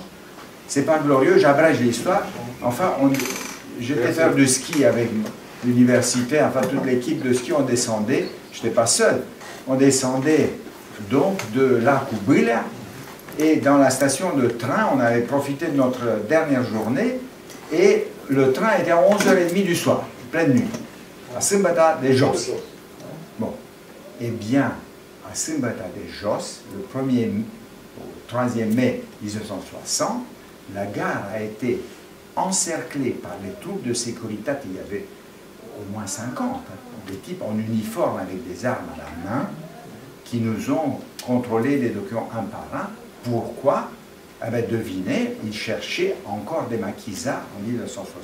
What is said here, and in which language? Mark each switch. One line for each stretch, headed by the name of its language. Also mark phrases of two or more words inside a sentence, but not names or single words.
French: C'est pas glorieux, j'abrège l'histoire. Enfin, j'étais faire du ski avec l'université, enfin toute l'équipe de ski, on descendait, je n'étais pas seul, on descendait donc de Lac Ubilea, et dans la station de train, on avait profité de notre dernière journée, et le train était à 11h30 du soir, pleine nuit, à Sâmbăta de Jos. Bon, eh bien, à Sâmbăta de Jos, le 3e mai 1960, la gare a été encerclée par les troupes de sécurité. Il y avait au moins 50, des types en uniforme avec des armes à la main, qui nous ont contrôlé les documents un par un. Pourquoi? Eh bien, devinez, ils cherchaient encore des maquisards en 1960.